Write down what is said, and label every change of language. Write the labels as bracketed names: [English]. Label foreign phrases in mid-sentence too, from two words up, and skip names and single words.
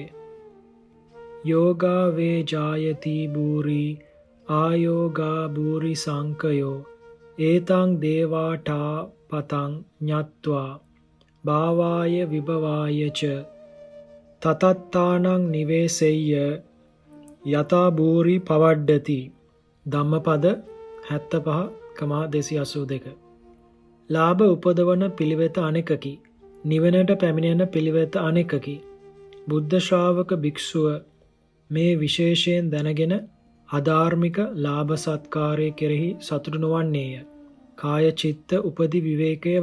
[Pali] යෝගා වේ ජායති භූරි ආයෝගා භූරි සංකයෝ ඒතං දේවාටා පතං ඤත්වා භාවාය විභවාය ච තතත්තානං නිවේසෙය්‍ය යතා භූරි පවඩ්ඩති ධම්මපද 75:282 [Sinhala] ලාභ උපදවන පිළිවෙත අනෙකකි නිවනට පැමිණෙන පිළිවෙත අනෙකකි බුද්ධ ශ්‍රාවක භික්ෂුව මේ විශේෂයෙන් දැනගෙන අධාර්මික ලාභ සත්කාරය කෙරෙහි සතුටු නොවන්නේය කාය චිත්ත උපදි විවේකයේ